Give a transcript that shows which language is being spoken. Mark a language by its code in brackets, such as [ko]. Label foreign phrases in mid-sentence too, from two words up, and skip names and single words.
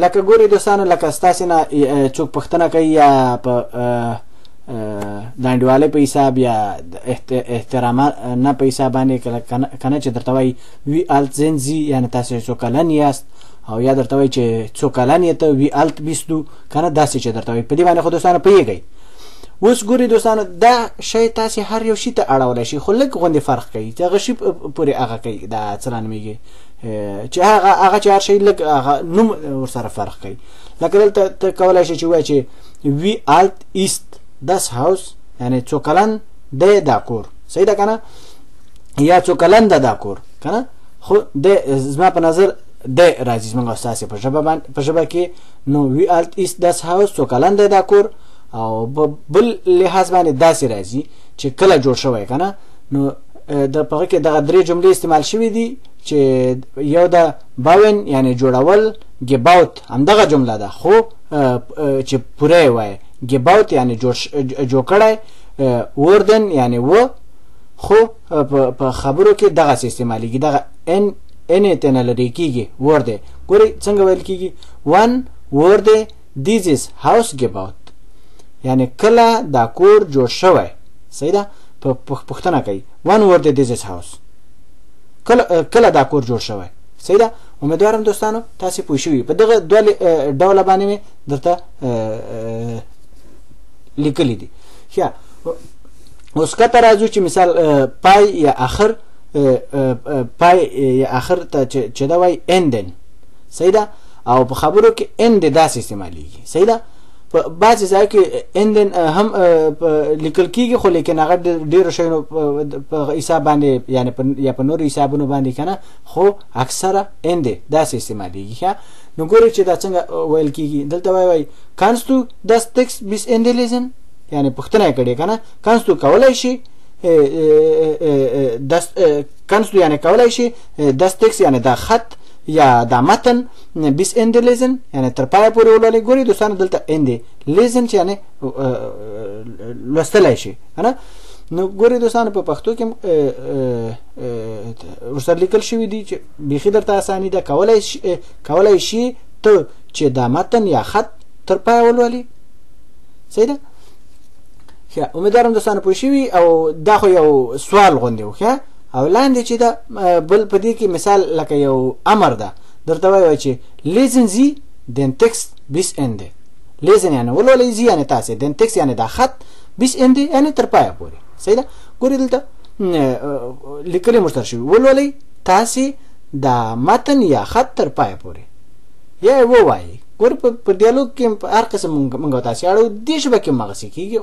[ps] لکه ګورئ دوستانو، لکه ستاسې نه څوک پوښتنه کوي یا په د انډیوالۍ په حساب یا احترامانه په حساب باندې که نه چې درته وایي [de] wie alt sind Sie، [ps] یعنې تاسې څو کلن یاست، او یا درته وایي چې څو کلن یې ته [de] wie alt bist du، [ps] که نه داسې چې درته وایي. په دې باندې خو دوستانو پوهېږئ. اوس ګورئ دوستانو، دا شی تاسې هر یو شي ته اړولی شي، خو لږ غوندې فرق کوي چې هغه شي پورې هغه کوي. دا څه رانومېږي چې هغه چې هر شی لږ هغه نوم ورسره فرق کوي. لکه دلته ته کولی شي چې ووایي چې [de] wie alt ist das Haus، [ps] یعنې څو کلن دی دا کور. صحیح ده که نه؟ یا څو کلن ده دا کور که نه؟ خو دی زما په نظر دی راځي زموږ او ستاسې په ژبه کې. نو [de] wie alt ist das Haus، [ps] څو کلن دی دا کور. او بل لحاظ باندې داسې راځي چې کله جوړ شوی که نه. نو د په هغه کې دغه درې جملې استعمال شوي دي چې یو د باون یعنې جوړول، gebaut همدغه جمله ده خو چې پوره یې وایي. gebaut یعنې جوړ کړی، wurden یعنې و، خو په خبرو کې دغسې استعمالیږي. دغه n ته نه لرې کېږي، wurde. ګورئ څنګه ویل کېږي، [de] one wurde dieses Haus gebaut، [ps] یعنی کله دا کور جوړ شوی. صحیح ده؟ [de] پوښتنه کوي one wurde dieses Haus، [ps] کله دا کور جوړ شوی. صحیح ده؟ امیدوارم دوستانو تاسې پوه شوي. په دغه دوه ډوله باندې مې درته لیکلی دي. ښه، اوس کته راځو چې مثال پای یا آخر، پای یا آخر ته چې دا وایي enden. صحیح ده؟ او په خبرو کې end داسې استعمالیږي. صحیح ده؟ په بعضې ځای کې اندن هم لیکل کېږي، خو لیکن هغه ډېرو شیانو په حساب باندې یا په نورو حسابونو باندې که نه، خو اکثره اند داسې استعمالیږي. ښه، نو ګورئ چې دا څنګه ویل کېږي. دلته وایي [de] kannst du das Text bis Ende lesen، [ps] یعنې پوښتنه یې کړې که نه. [de] kannst du [ps] کولی شي [de] kannst du [ps] یعنې کولی شي [de] das Text [ps] یعنې دا خط یا دا متن [de] bis Ende lesen، [ps] یعنی تر پایه پورې ولولئ. ګورئ دوستانو دلته [de] Ende lesen [ps] چې یعنی لوستلی شي که نه. نو ګورئ دوستانو په پښتو کې ورسره لیکل شوي دي چې بیخي درته اساني ده. کولی شي ته چې دا متن یا خط تر پایه ولولي. صحیح ده؟ ښه، امیدوارم دوستانو پوه شوي. او دا خو یو سوال غوندې و. ښه، او لاندې چې ده بل په دې کې مثال لکه یو امر ده، درته وایي چې [de] lesen Sie den Text bis Ende. [ps] lesen یعنې ولولئ، Sie یعنې تاسې، [de] den Text [ps] یعنې دا خط، [de] bis Ende [ps] یعنې تر پایه پورې. صحیح ده؟ ګورئ دلته لیکلي مو سره شوي، ولولئ تاسې دا متن یا خط تر پایه پورې، یا یې ووایئ. ګورئ په ډیالوګ کې هر قسم موږ او تاسې اړو، دې ژبه کې هم هغسې کېږي.